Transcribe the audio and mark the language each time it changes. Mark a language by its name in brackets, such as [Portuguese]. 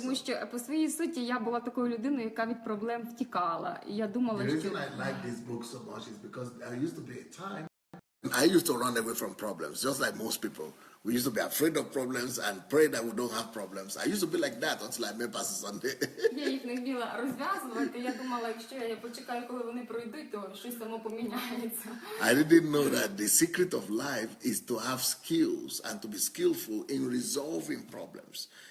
[Ukrainian] Тому що по своїй суті я була такою людиною, яка від проблем втікала. І я думала, [English] The reason I like this book so much is because there used to be a time I used to run away from problems, just like most people. We used to be afraid of problems and pray that we don't have problems. I used to be like that until I met Pastor Sandey. [Ukrainian] Я їх не вміла розв'язувати. Я думала, якщо я почекаю, коли вони пройдуть, то щось само поміняється. [English] I didn't know that the secret of life is to have skills and to be skillful in resolving problems.